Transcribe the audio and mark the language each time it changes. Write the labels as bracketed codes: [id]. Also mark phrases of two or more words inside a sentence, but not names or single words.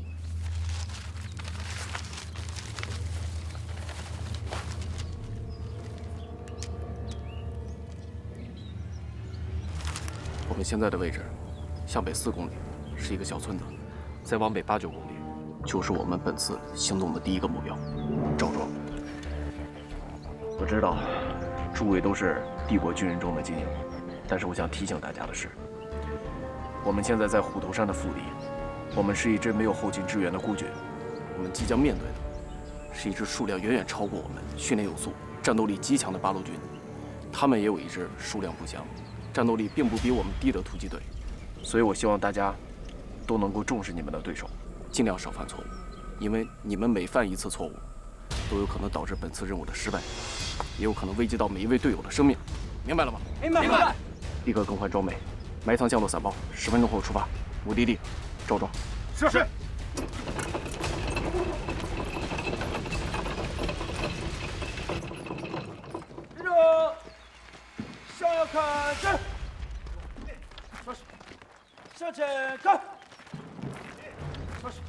[zh] 我们现在的位置，向北4公里，是一个小村子，再往北8、9公里，就是我们本次行动的第1个目標——赵莊。我知道，诸位都是帝国军人中的精英，但是我想提醒大家的是，我们现在在虎头山的腹地，我们是一支没有后勤支援的孤军，我们即将面对的是一支数量遠遠超過我們、訓練有素、戰鬥力極強的八路軍，他們也有一支數量不詳、戰鬥力並不比我們低的突擊隊，所以我希望大家都能夠重視你們的對手，盡量少犯錯誤，因為你們每犯一次錯誤，都有可能導致本次任務的失敗，也有可能危及到每一位隊友的生命，明白了嗎？明白。立刻更換裝備，埋藏降落傘包，10分鐘後出發，目的地趙莊。是。立正，向右看齐，收拾，向前看，收拾。